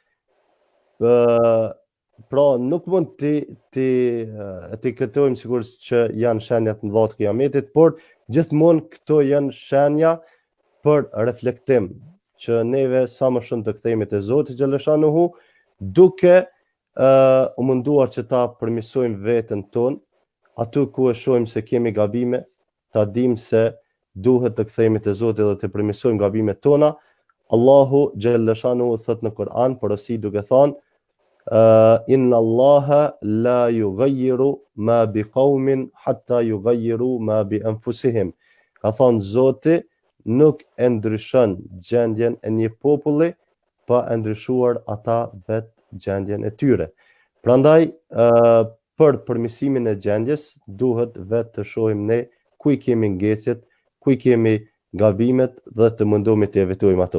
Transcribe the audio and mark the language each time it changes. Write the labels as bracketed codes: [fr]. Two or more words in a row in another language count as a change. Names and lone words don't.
[sq] Pra nuk mund ti këtojmë sigur që janë shenjat në mëdha të kiametit, por gjithmonë këto janë shenja për reflektim, që neve sa më shumë të kthehemi te Zoti xhaleshanuhu, duke u munduar që ta përmirësojmë veten tonë, aty ku e shohim se kemi gabime, ta dim se duhet të kthehemi te Zoti dhe të përmirësojmë gabimet tona. Allahu xhaleshanuhu thot në Kur'an, porosi duke thënë, [ar] إن الله لا يغير ما بقوم حتى يغيروا ما بأنفسهم. [sq] Ka thënë Zoti nuk e ndryshon gjendjen e një populli pa e ndryshuar ata vetë gjendjen e tyre. Prandaj për përmirësimin e gjendjes duhet vetë të shohim ne ku i kemi ngecjet, ku i kemi gabimet dhe të mundohemi të evitojmë ato.